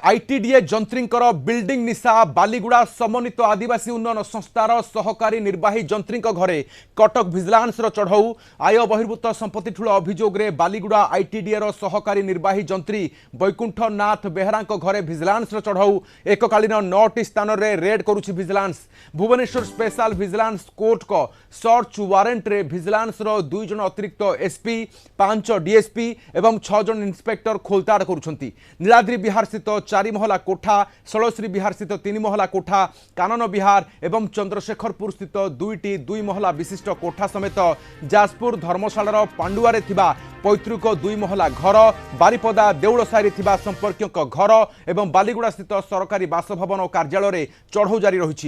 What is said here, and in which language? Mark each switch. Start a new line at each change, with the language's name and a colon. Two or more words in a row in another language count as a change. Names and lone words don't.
Odia: ଆଇଟିଡିଏ ଯନ୍ତ୍ରୀଙ୍କର ବିଲ୍ଡିଂ ନିଶା ବାଲିଗୁଡ଼ା ସମନ୍ୱିତ ଆଦିବାସୀ ଉନ୍ନୟନ ସଂସ୍ଥାର ସହକାରୀ ନିର୍ବାହୀ ଯନ୍ତ୍ରୀଙ୍କ ଘରେ କଟକ ଭିଜିଲାନ୍ସ ଚଢ଼ଉ ଆୟ ବହିର୍ଭୂତ ସମ୍ପତ୍ତି ଠୁଳ ଅଭିଯୋଗ ରେ ବାଲିଗୁଡ଼ା ଆଇଟିଡିଏ ସହକାରୀ ନିର୍ବାହୀ ଯନ୍ତ୍ରୀ ବୈକୁଣ୍ଠ ନାଥ ବେହେରାଙ୍କ ଘରେ ଭିଜିଲାନ୍ସ ଚଢ଼ଉ ଏକକାଳୀନ 9ଟି ସ୍ଥାନ ରେ ରେଡ କରୁଛି ଭିଜିଲାନ୍ସ। ଭୁବନେଶ୍ୱର
English: special vigilance court
Odia: କୁ
English: search warrant
Odia: ରେ ଭିଜିଲାନ୍ସ 2 ଜଣ ଅତିରିକ୍ତ ଏସପି 5 ଡିଏସପି ଏବଂ 6 ଜଣ ଇନ୍ସପେକ୍ଟର ଖୋଳତାଡ଼ କରୁଛନ୍ତି। ନୀଳାଦ୍ରି ବିହାର ସ୍ଥିତ 4 ମହଲା କୋଠା, ଷୋଳଶ୍ରୀ ବିହାର ସ୍ଥିତ 3 ମହଲା କୋଠା, କାନନ ବିହାର ଏବଂ ଚନ୍ଦ୍ରଶେଖରପୁର ସ୍ଥିତ 2ଟି 2 ମହଲା ବିଶିଷ୍ଟ କୋଠା ସମେତ ଯାଜପୁର ଧର୍ମଶାଳାର ପାଣ୍ଡୁଆରେ ଥିବା ପୈତୃକ 2 ମହଲା ଘର, ବାରିପଦା ଦେଉଳସାରୀ ଥିବା ସମ୍ପର୍କୀୟଙ୍କ ଘର ଏବଂ ବାଲିଗୁଡ଼ା ସ୍ଥିତ ସରକାରୀ ବାସଭବନ ଓ କାର୍ଯ୍ୟାଳୟ ଚଢ଼ଉ ଜାରି ରହିଛି।